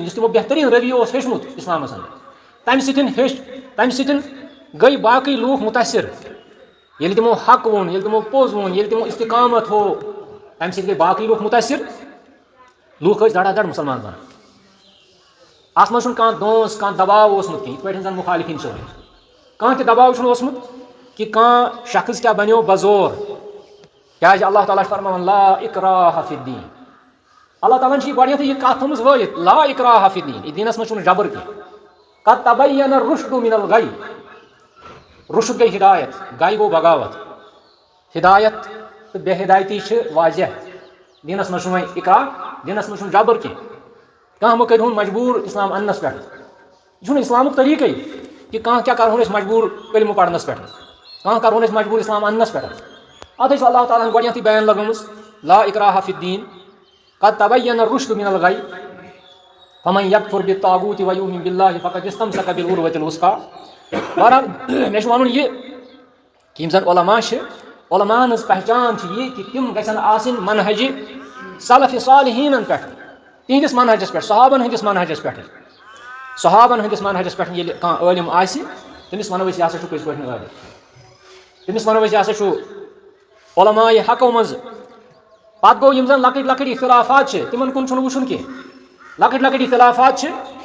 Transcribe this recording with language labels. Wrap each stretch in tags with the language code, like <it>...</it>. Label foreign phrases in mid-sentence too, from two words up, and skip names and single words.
<ks>یُس تِمو بہتریٖن رویہِ اوس ہیٚچھمُت اسلامس انٛدر تمہِ سۭتۍ گٔے باقٕے لوٗکھ مُتاثر ییٚلہِ تِمو حق ووٚن ییٚلہِ تِمو پوٚز ووٚن ییٚلہِ تِمو استقامت ہوو تمہِ سۭتۍ گٔے باقٕے لوٗکھ مُتاثر لوٗکھ ٲسۍ دڑا دڑ مُسلمان بنان اتھ منٛز چھُنہٕ کانٛہہ دونٛس کانٛہہ دباو اوسمُت کینٛہہ یِتھ پٲٹھۍ زن مُخالفین چھِ کانٛہہ تہِ دباو چھُنہٕ اوسمُت کہِ کانٛہہ شخص کیٛاہ بنیو بزور کیٛازِ اللہ تعالیٰ چھُ فرماوان</ks> <ar>لا اکراہ فی الدین</ar> <ks>اللہ تعالیٰ ہن چھِ یہِ گۄڈنیتھٕے یہِ کتھ تھٲومٕژ وٲیِتھ</ks> <ar>لا اکراہ فی الدین</ar> <ks>یہِ دیٖنس منٛز چھُنہٕ جبر کینٛہہ</ks> <ar>قد تبین الرشد من الغی</ar> <ks>رشد گٔے ہدایت گے گوٚو بغاوت ہدایت تہٕ بے ہدایتی چھِ واضح دیٖنس منٛز چھُنہٕ وۄنۍ اکراہ دیٖنس منٛز چھُنہٕ جبر کینٛہہ کانٛہہ مہ کٔرۍہُن مجبوٗر اسلام اننس پٮ۪ٹھ یہِ چھُنہٕ اسلامُک طریٖقے کہِ کانٛہہ کیٛاہ کرہون أسۍ مجبوٗر کلمہٕ پرنس پٮ۪ٹھ کانٛہہ کرہون أسۍ مجبوٗر اسلام اننس پٮ۪ٹھ اتھ چھُ اللہ تعالیٰ ہن گۄڈنیتھٕے بیان لگٲومٕژ</ks> <ar>لا اکراہ فی الدین قد تبین الرشد من الغی فمن یکفر بالطاغوت ویؤمن باللہ فقد استمسک بالعروۃ الوثقی</ar> <ks>بہرحال مےٚ چھُ ونُن یہِ کہِ یِم زن علما چھِ علماہن ہٕنٛز پہچان چھِ یہِ کہِ تِم گژھن آسٕنۍ منہجہِ سلف صالحیٖنن پٮ۪ٹھ تِہنٛدِس منہجس پٮ۪ٹھ صحابن ہٕنٛدِس منہجس پٮ۪ٹھ ییٚلہِ کانٛہہ عٲلِم آسہِ تٔمِس ونو أسۍ یہِ ہسا چھُ پٔزۍ پٲٹھۍ عٲلِم تٔمِس ونو أسۍ یہِ ہسا چھُ علماء حقو منٛز پتہٕ گوٚو یِم زن لۄکٕٹۍ لۄکٕٹۍ اختلافات چھِ تِمن کُن چھُنہٕ وٕچھُن کینٛہہ لۄکٕٹۍ لۄکٕٹۍ اختلافات چھِ</ks>